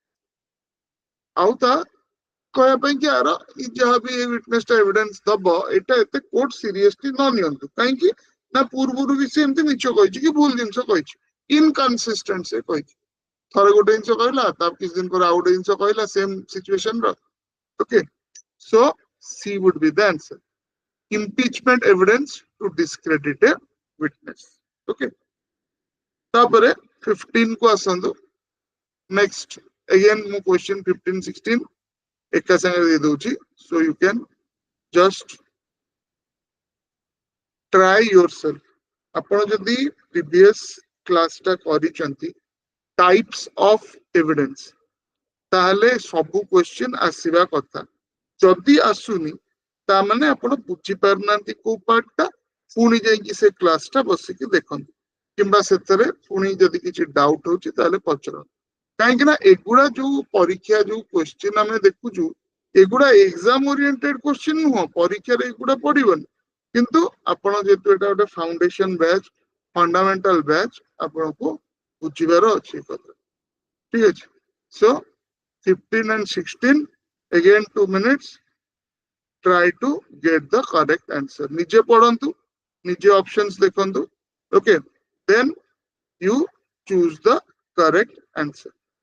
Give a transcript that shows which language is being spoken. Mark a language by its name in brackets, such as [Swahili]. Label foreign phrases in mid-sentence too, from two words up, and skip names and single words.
[Odia] ଆଉ ତା କହିବା ପାଇଁ କି ଆର ଯାହା ବି ଏଇ ୱିଟନେସ ଟା ଏଭିଡେନ୍ସ ଦବ ଏଇଟା ଏତେ [English] court seriously [Odia] ନ ନିଅନ୍ତୁ କାହିଁକି ନା ପୂର୍ବରୁ ବି ସେ ଏମିତି ମିଛ କହିଛି କି ଭୁଲ ଜିନିଷ କହିଛି ଇନକନସିଷ୍ଟେଣ୍ଟ ସେ କହିଛି ଥରେ ଗୋଟେ ଜିନିଷ କହିଲା ତା କିଛି ଦିନ ପରେ ଆଉ ଗୋଟେ ଜିନିଷ କହିଲା [English] same situation [Odia] ର [English] okay so C would be the answer impeachment evidence to discredit a witness [Odia] ଓକେ ତାପରେ 15 କୁ ଆସନ୍ତୁ [English] next again [Odia] ମୁଁ question 15 16 ଏକା ସାଙ୍ଗରେ ଦେଇ ଦଉଛି [English] so you can just try yourself [Odia] ଆପଣ ଯଦି [English] previous class [Odia] ଟା କରିଛନ୍ତି [English] types of evidence [Odia] ତାହେଲେ ସବୁ କ୍ୱେଶ୍ଚିନ୍ ଆସିବା କଥା ଯଦି ଆସୁନି ତାମାନେ ଆପଣ ବୁଝିପାରୁନାହାନ୍ତି କୋଉ ପାର୍ଟଟା ପୁଣି ଯାଇକି ସେ କ୍ଲାସ ଟା ବସିକି ଦେଖନ୍ତୁ କିମ୍ବା ସେଥିରେ ପୁଣି ଯଦି କିଛି ଡାଉଟ ହଉଛି ତାହେଲେ ପଚାରନ୍ତୁ କାହିଁକି ନା ଏଗୁଡା ଯୋଉ ପରୀକ୍ଷା ଯୋଉ କ୍ୱେଶ୍ଚିନ୍ ଆମେ ଦେଖୁଛୁ ଏଗୁଡା [English] exam oriented question [Odia] ନୁହଁ ପରୀକ୍ଷାରେ ଏଗୁଡା ପଡିବନି କିନ୍ତୁ ଆପଣ ଯେହେତୁ ଏଟା ଗୋଟେ [English] foundation batch fundamental batch [Odia] ଆପଣଙ୍କୁ ବୁଝିବାର ଅଛି କଥା ଠିକ ଅଛି [English] so 15 and 16 again 2 minutes try to get the correct answer [Odia] ନିଜେ ପଢନ୍ତୁ ନିଜେ options ଦେଖନ୍ତୁ [English] okay then you choose the correct answer